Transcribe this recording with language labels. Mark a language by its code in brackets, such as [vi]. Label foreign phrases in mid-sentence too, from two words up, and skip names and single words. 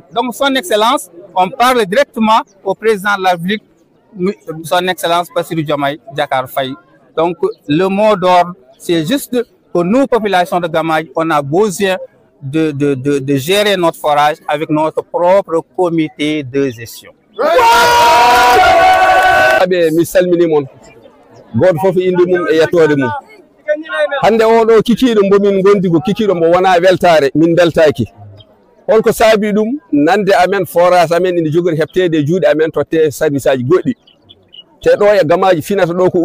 [fr] Donc, son Excellence, on parle directement au président de la République, son Excellence Bassirou Diomaye Diakhar Faye. Donc, le mot d'ordre, c'est juste que nous, population de Gamadji, on a besoin de gérer notre forage avec notre propre comité de gestion. [ff] Mi salmini mon goto fof inde mum e yettode mum hande oɗo kikiɗo mbomin gondi ko kikiɗo mbo wona weltare min beltaki holko saabi ɗum nande amen forage amen ina jogori heɓtede e juuɗe amen totte service aji goɗɗi te ɗo e Gamadji finata ɗo ko